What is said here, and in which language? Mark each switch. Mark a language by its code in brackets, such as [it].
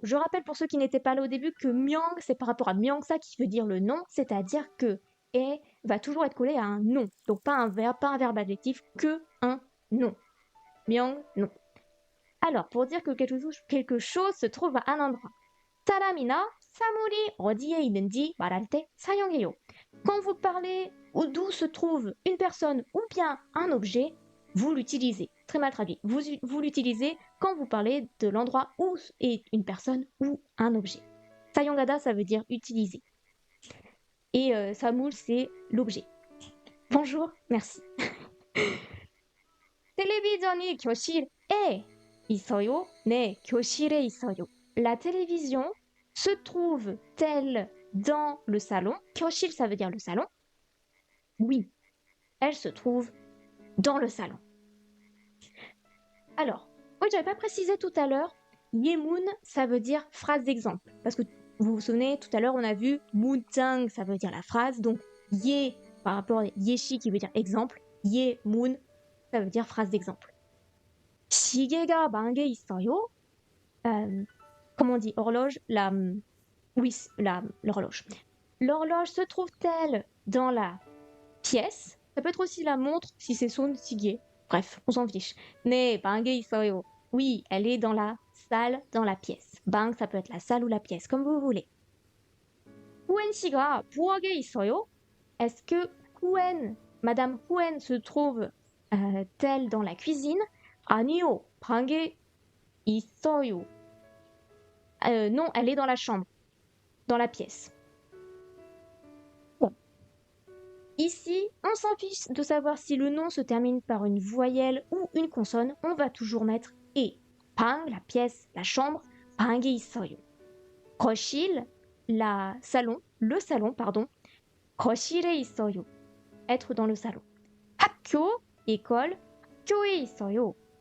[fr] Je rappelle pour ceux qui n'étaient pas là au début que myang, c'est par rapport à myangsa qui veut dire le nom, c'est-à-dire que et va toujours être collé à un nom. Donc pas un verbe adjectif, que un nom. myang, nom. Alors, pour dire que quelque chose se trouve à un endroit. [ko] 사람이나 사물이 어디에 있는지 말할 때 사용해요. [fr] Quand vous parlez d'où se trouve une personne ou bien un objet, vous l'utilisez. Très mal traduit. Vous l'utilisez quand vous parlez de l'endroit où est une personne ou un objet. 사용하다, ça veut dire utiliser. Et 사물, c'est l'objet. Bonjour, merci. [ko] 텔레비전이 교실에 있어요? 네, 교실에 있어요. [fr] La télévision se trouve-t-elle dans le salon? 교실, ça veut dire le salon. Oui, elle se trouve dans le salon. Alors, oui, j'avais pas précisé tout à l'heure, yemun, ça veut dire phrase d'exemple. Parce que vous vous souvenez, tout à l'heure, on a vu 문장, ça veut dire la phrase. Donc, ye, par rapport à yeshi qui veut dire exemple, yemun, ça veut dire phrase d'exemple. [ko] 시계가 방에 있어요? [fr] Comment on dit horloge? Oui, l'horloge. L'horloge se trouve-t-elle dans la pièce? Ça peut être aussi la montre si c'est son sigue. Bref, on s'en fiche. [ko] 네, 방에 있어요. [fr] Oui, elle est dans la salle, dans la pièce. 방, ça peut être la salle ou la pièce, comme vous voulez. [ko] 후엔 씨가 부엌에 있어요? [fr] Est-ce que Huen, Madame Huen se trouve telle dans la cuisine? [ko] 아니요, 방에 있어요. [fr] Non, elle est dans la chambre, dans la pièce. Bon. Ici, on s'en fiche de savoir si le nom se termine par une voyelle ou une consonne, on va toujours mettre et. 방, la pièce, la chambre, [ko] 방에 있어요. [fr] 거실, le salon, pardon. [ko] 거실에 있어요. [fr] Être dans le salon. [ko] 학교, école, 학교에 있어요.